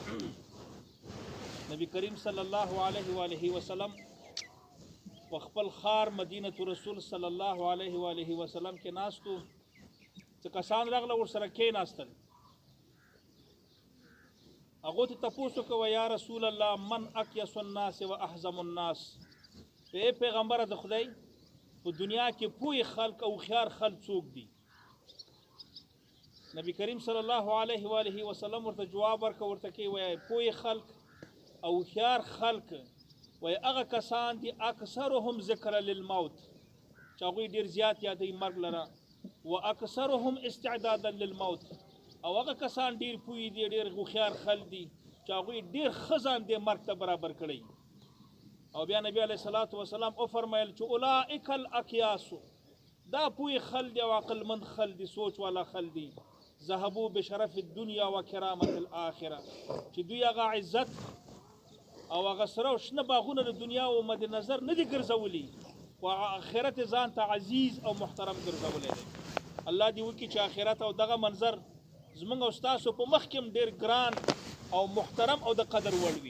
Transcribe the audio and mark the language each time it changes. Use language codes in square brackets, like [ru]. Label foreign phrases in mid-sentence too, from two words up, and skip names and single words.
[ps] نبی کریم [ar] صلی الله علیه و آله وسلم [ps] په خپل خار مدینه رسول [ar] صلی الله علیه و آله وسلم [ps] کې ناستو، چې کسان راغله ورسره کېناستل. هغو ته تپوس وکړه [ar] یا رسول الله من اکیس الناس و احزم الناس، [ps] ای پیغمبره د خدای په دنیا کې پوی خلق او خيار خلق څوک دي؟ نبی کریم [ar] صلی الله علیه و آله وسلم [ps] ورته جواب ورکړ، ورته کوي وای پوی خلق او خيار خلق وای هغه کسان دي [ar] اکثرهم ذکر للموت، [ps] چې هغوی ډیر زیات یادوي مرګ لره، [ar] و اکثرهم استعدادا للموت، [ps] او هغه کسان ډیر پوی دي ډیر خيار خلق دي چې هغوی ډیر خزان دي مرګ ته برابر کړي. او بیا نبی [ar] علیہ الصلوۃ والسلام [ps] او فرمایل چې [ar] اولئک الاکیاس، [ps] دا پوی خل دی او عقل مند خل دی، سوچ والا خل دی، [ar] ذهبوا بشرف الدنيا وکرامت الاخره، [ps] چې دوی هغه عزت او هغه سره شنه باغونه د دنیا او مد نظر نه دي ګرځولي، او آخرت ځان ته عزیز او محترم ګرځولي دی. الله دی وکي چې آخرت او دغه منظر زمونږ او تاسو په مخ کې ډیر ګران او محترم او د قدر وړ وي.